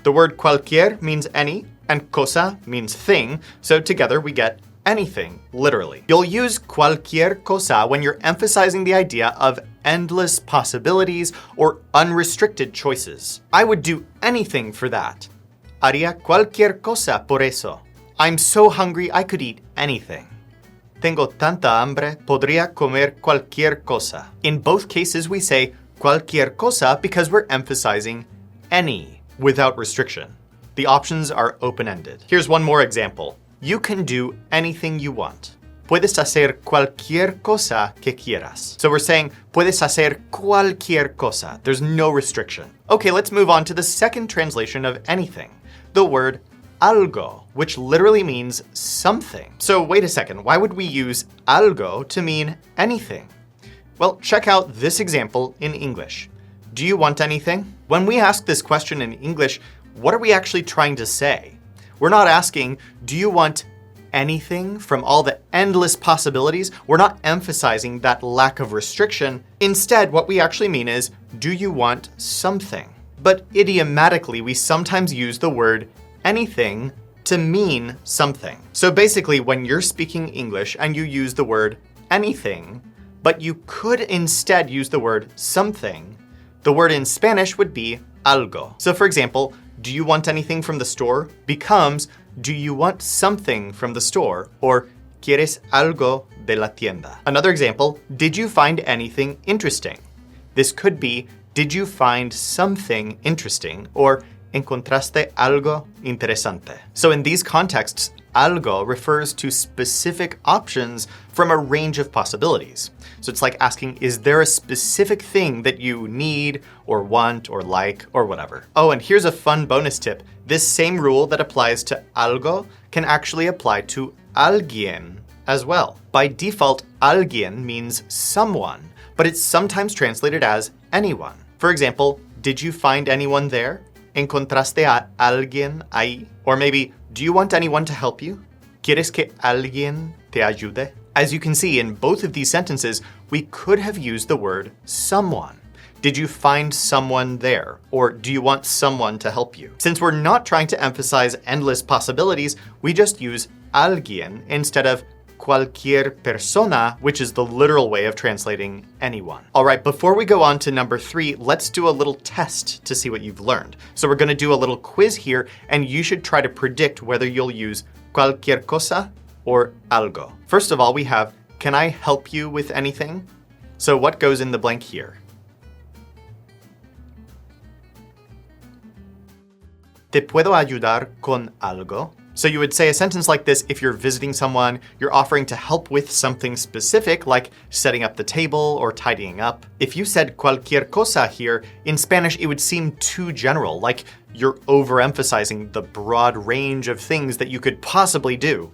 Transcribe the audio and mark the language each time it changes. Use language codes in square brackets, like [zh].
[en] The word cualquier means any, and cosa means thing, so together we get anything, literally. You'll use cualquier cosa when you're emphasizing the idea of endless possibilities or unrestricted choices. I would do anything for that. [es] Haría cualquier cosa por eso. [en] I'm so hungry I could eat anything. [es] Tengo tanta hambre, podría comer cualquier cosa. [en] In both cases, we say cualquier cosa because we're emphasizing any without restriction. The options are open-ended. Here's one more example. You can do anything you want. [es] Puedes hacer cualquier cosa que quieras. [en] So we're saying, [es] puedes hacer cualquier cosa. [en] There's no restriction. Okay, let's move on to the second translation of anything, the word algo, which literally means something. So wait a second, why would we use algo to mean anything? Well, check out this example in English. Do you want anything? When we ask this question in English, what are we actually trying to say? We're not asking, do you want anything from all the endless possibilities? We're not emphasizing that lack of restriction. Instead, what we actually mean is, do you want something? But idiomatically, we sometimes use the word anything to mean something. So basically, when you're speaking English and you use the word anything, but you could instead use the word something, the word in Spanish would be algo. So for example, do you want anything from the store becomes, do you want something from the store? Or, [es] ¿quieres algo de la tienda? [en] Another example, did you find anything interesting? This could be, did you find something interesting? Or, [es] ¿encontraste algo interesante? [en] So in these contexts, algo refers to specific options from a range of possibilities. So it's like asking, is there a specific thing that you need or want or like or whatever? Oh, and here's a fun bonus tip. This same rule that applies to algo can actually apply to alguien as well. By default, alguien means someone, but it's sometimes translated as anyone. For example, did you find anyone there? [es] ¿Encontraste a alguien ahí? [en] Or maybe, do you want anyone to help you? [es] ¿Quieres que alguien te ayude? [en] As you can see, in both of these sentences, we could have used the word someone. Did you find someone there? Or do you want someone to help you? Since we're not trying to emphasize endless possibilities, we just use alguien instead of cualquier persona, which is the literal way of translating anyone. All right, before we go on to number 3, let's do a little test to see what you've learned. So we're going to do a little quiz here, and you should try to predict whether you'll use cualquier cosa or algo. First of all, we have, can I help you with anything? So what goes in the blank here? [es] ¿Te puedo ayudar con algo? [en] So you would say a sentence like this if you're visiting someone, you're offering to help with something specific, like setting up the table or tidying up. If you said cualquier cosa here, in Spanish it would seem too general, like you're overemphasizing the broad range of things that you could possibly do.